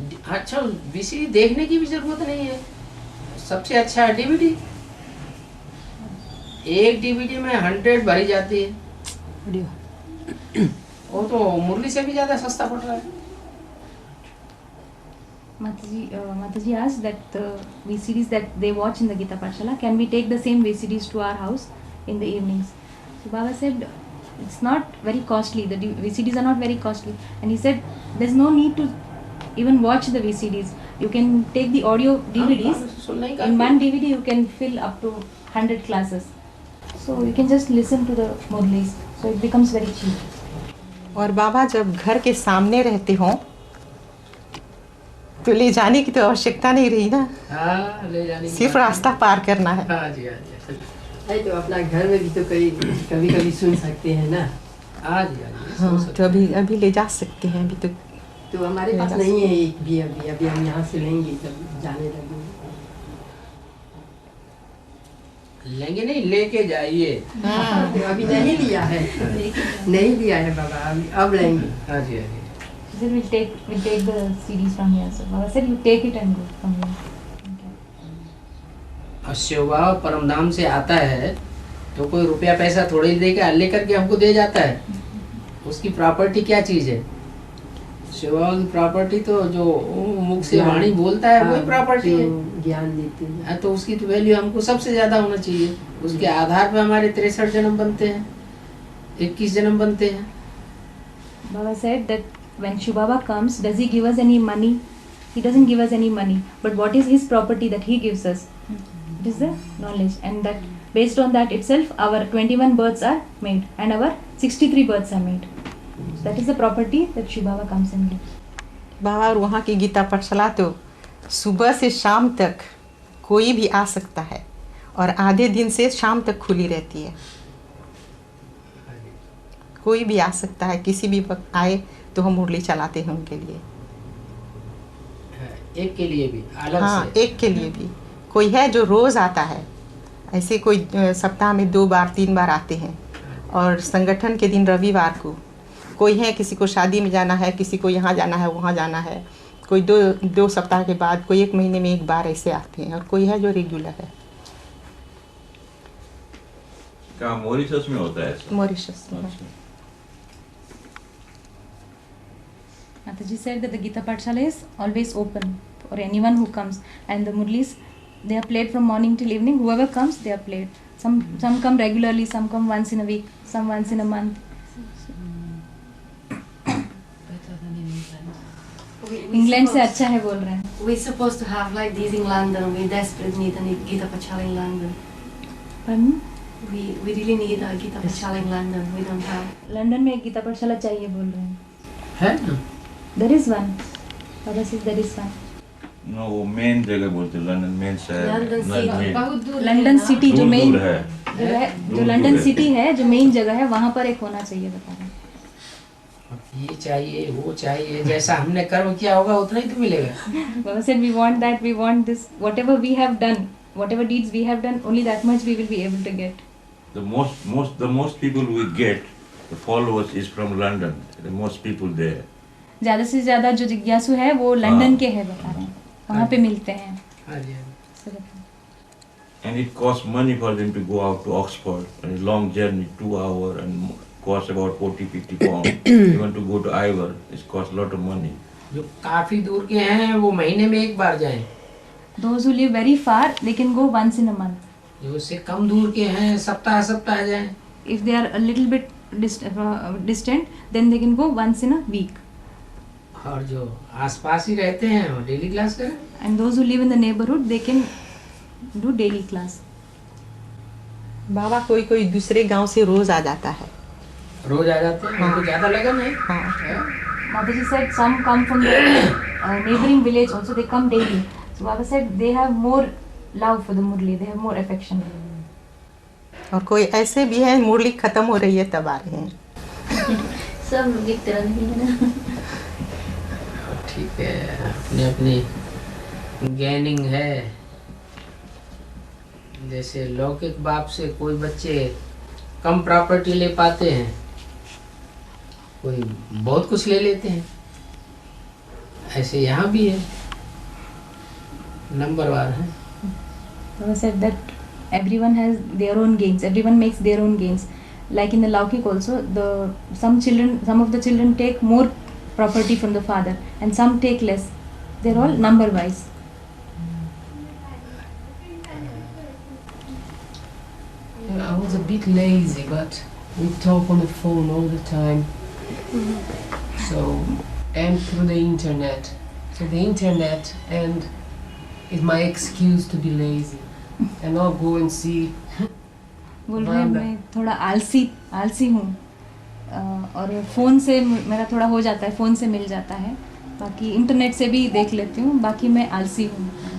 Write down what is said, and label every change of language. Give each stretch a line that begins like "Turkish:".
Hindi: अच्छा VCD देखने की भी जरूरत नहीं है, सबसे अच्छा है DVD। एक DVD में 100 भरी जाती है, वो तो मुरली से भी ज्यादा सस्ता पड़ रहा है।
English: Mataji asked that the VCDs that they watch in the Gita Pathshala, can we take the same VCDs to our house in the evenings? So Baba said it's not very costly, the VCDs are not very costly, and he said there's no need to even watch the VCDs. You can take the audio DVDs, in one DVD you can fill up to 100 classes, so you can just listen to the Murlis, so it becomes very cheap.
Hindi: और बाबा जब घर के सामने रहते हों तो ले जाने की तो आवश्यकता नहीं रही ना। हाँ, ले जाने की सिर्फ रास्ता पार करना है। हाँ जी, हाँ जी। नहीं तो अपना घर में भी तो कभी कभी सुन सकते हैं ना। हाँ जी, हाँ जी। हाँ, तो अभी ले जा सकते हैं। अभी तो हमारे पास नहीं है एक भी, अभी हम यहाँ से लेंगे तब जाने लगेंगे। लेंगे नहीं, लेके जाइए। हाँ, तो अभी नहीं लिया है, नहीं लिया है बाबा, अब लेंगे। हाँ जी, हाँ जी।
English: Then we'll take the CDs from here. So Baba said you take it and go from here.
Hindi: और शिवबाबा परमधाम से आता है तो कोई रुपया पैसा थोड़ी देकर लेकर के हमको दे जाता है। उसकी प्रॉपर्टी क्या चीज है? शिवबाबा की प्रॉपर्टी तो जो मुख से वाणी बोलता है वही प्रॉपर्टी है, ज्ञान देते हैं। तो उसकी तो वैल्यू हमको सबसे ज्यादा होना चाहिए। उसके आधार पर हमारे 63 जन्म बनते हैं, 21 जन्म बनते हैं।
English: Baba said that when Shiv Baba comes, does he give us any money? He doesn't give us any money. But what is his property that he gives us? It is the knowledge, and that based on that itself, our 21 births are made, and our 63 births are made. So that is the property that Shiv Baba comes and gives.
Hindi: बाबा और वहाँ की गीता पाठशाला तो सुबह से शाम तक कोई भी आ सकता है, और आधे दिन से शाम तक खुली रहती है। कोई भी आ सकता है, किसी भी वक्त आए तो हम मुरली चलाते हैं उनके लिए। एक के लिए भी अलग हाँ, से। एक के लिए भी। कोई है जो रोज़ आता है, ऐसे कोई सप्ताह में 2 बार 3 बार आते हैं, और संगठन के दिन रविवार को। कोई है किसी को शादी में जाना है, किसी को यहाँ जाना है, वहाँ जाना है। कोई दो सप्ताह के बाद, कोई 1 महीने में 1 बार ऐसे आते हैं, और कोई है जो रेगुलर है। क्या मॉरिशस में होता है ऐसा? मॉरिशस में।
English: Mataji said that the Gita Pathshala is always open for anyone who comes, and the Murlis, they are played from morning till evening. Whoever comes, they are played. Some come regularly, some come once in a week, some once in a month.
Hindi: England से अच्छा है बोल रहे हैं।
English: We're supposed to have like these in London. We desperately need a Gita Pathshala in London. Pardon? We really need a Gita Pathshala in London. We don't have.
Hindi: London में एक गीता पाठशाला चाहिए बोल रहे हैं। है ना?
English: There is one. Baba says that is fine.
Hindi: No वो मेन जगह बोलते हैं, लंदन मेन शहर, लंदन सिटी मेन बहुत दूर लंदन सिटी जो दूर मेन दूर है। जगह है, जो दूर लंदन है। सिटी है, जो मेन जगह है, वहाँ पर एक होना चाहिए बता रहे हैं। ये चाहिए वो चाहिए, जैसा हमने कर्म किया होगा उतना ही तो मिलेगा।
English: Baba said we want that, we want this, whatever we have done, whatever deeds we have done, only that much we will be able to get. The most people we get, the followers is from London. The most people there.
Hindi: ज़्यादा से ज़्यादा जो जिज्ञासु है वो London के है बता रहे हैं, वहाँ पे मिलते हैं। हाँ जी, ऐसे बता रहे हैं।
English: And it costs money for them to go out to Oxford, and a long journey, 2 hours, and costs about 40-50 pounds. Even to go to Ivor, it costs a lot of money.
Hindi: जो काफी दूर के हैं वो महीने में एक बार जाएं,
English: Those who live very far, they can go once in a month.
Hindi: जो उससे कम दूर के हैं सप्ताह सप्ताह जाएं।
English: If they are a little bit distant, then they can go once in a week.
Hindi: और जो आसपास ही रहते हैं वो डेली क्लास करें।
English: And those who live in the neighborhood, they can do daily class.
Hindi: बाबा कोई कोई दूसरे गांव से रोज आ जाता है। रोज आ जाते हैं, उनको ज्यादा लगन है। हाँ।
English: Mataji said some come from the neighboring village also, they come daily. So Baba said they have more love for the Murli, they have more affection.
Hindi: और कोई ऐसे भी है मुरली खत्म हो रही है तब आ रहे हैं। सब लोग एक तरह नहीं है ना। ठीक है, अपनी अपनी गेनिंग है। जैसे लौकिक बाप से कोई बच्चे कम प्रॉपर्टी ले पाते हैं, कोई बहुत कुछ ले लेते हैं, ऐसे यहाँ भी है, नंबरवार है।
English: Baba said that everyone has their own gains, everyone makes their own gains. Like in the Laukik also, some of the children take more property from the father and some take less. They're all number wise. I was a bit lazy, but we talk on the phone all the time. So, and through the internet. So the internet and is my excuse to be lazy and not go and see.
Hindi: बोल रहे हैं मैं थोड़ा आलसी हूँ और phone से मेरा थोड़ा हो जाता है, फ़ोन से मिल जाता है, बाकी इंटरनेट से भी देख लेती हूँ, बाकी मैं आलसी हूँ।